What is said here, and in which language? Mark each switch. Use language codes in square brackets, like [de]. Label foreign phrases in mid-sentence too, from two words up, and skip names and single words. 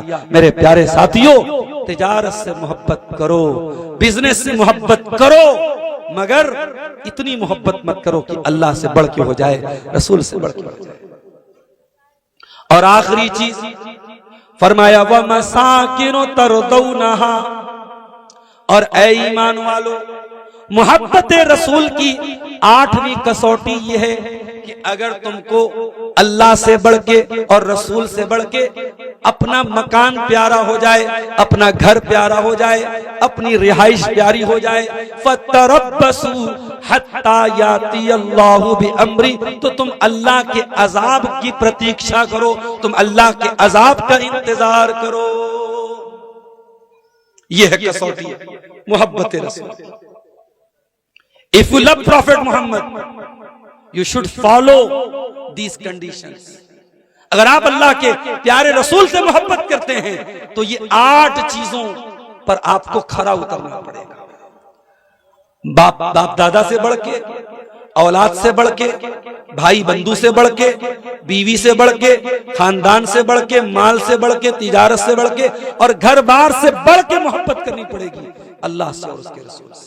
[hi] मेरे प्यारे साथियों, तिजारत से मोहब्बत करो, बिजनेस से मोहब्बत करो, मगर इतनी मोहब्बत मत करो कि अल्लाह से बढ़ के हो जाए, रसूल से बढ़ के हो जाए। और आखिरी चीज फरमाया [ar] ومساكن ترضونها, [hi] और ऐ ईमान वालो, मोहब्बत रसूल की 8वीं कसौटी यह है कि अगर तुमको अल्लाह से बढ़ के और रसूल से बढ़ के अपना मकान प्यारा हो जाए, अपना घर प्यारा हो जाए, अपनी रिहाइश प्यारी हो जाए, [ar] فتربصوا حتى يأتي الله بأمره, [hi] तो तुम अल्लाह के अजाब की प्रतीक्षा करो, तुम अल्लाह के अजाब का इंतजार करो। यह है कसौटी मोहब्बत रसूल। [en] If you love Prophet Muhammad, you should follow these conditions. [hi] अगर आप अल्लाह के प्यारे रसूल से मोहब्बत करते हैं तो ये 8 चीजों पर आपको खरा उतरना पड़ेगा। बाप दादा से बढ़ के, औलाद से बढ़ के, भाई बंधु से बढ़ के, बीवी से बढ़ के, खानदान से बढ़ के, माल से बढ़ के, तिजारत से बढ़ के, और घर बार से बढ़ के मोहब्बत करनी पड़ेगी अल्लाह से और उसके रसूल से।